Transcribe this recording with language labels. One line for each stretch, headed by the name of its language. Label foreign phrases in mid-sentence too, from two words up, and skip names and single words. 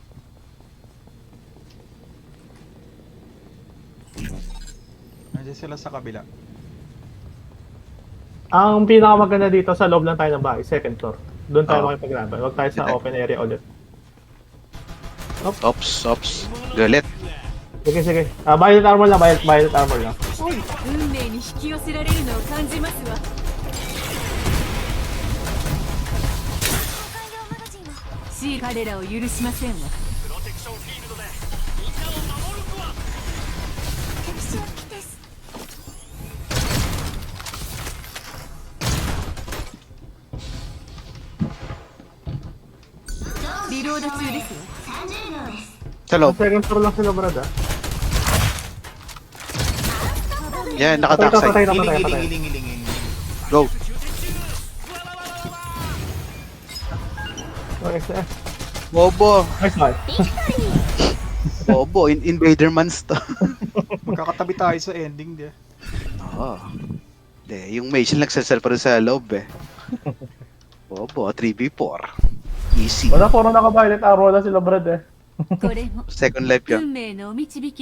Filipino: Nandiyan sila sa kabila. Ang pinakamaganda dito sa loob lang tayo ng bahay,
English: second floor.
Filipino: Doon tayo Oo. makipaglaban. Huwag tayo sa Dito. open area ulit. Ops. Galit. Sige.
English: Violet armor
Filipino: lang,
English: violet armor
Filipino: lang.
Japanese: 運命に引き寄せられるのを感じますわ。彼らを許しませんわ。リロード中ですよ。
Filipino: Sa loob.
English: Second floor
Filipino: lang sila, Brad, ah. Yan, Patay naka-backside. na. Hiling. Go. Okay, Bobo.
English: nice one.
Filipino: Bobo. Invader mans to. Magkakatabi tayo sa ending, di. Oo. Hindi, yung mage nagsasal pa rin sa loob eh. Bobo, 3v4. Easy. Wala, puro naka-
English: violet armor
Filipino: lang sila, Brad, eh.
Japanese: これも
English: Second life
Japanese: 運
Filipino: yun.
Japanese: 命のお導き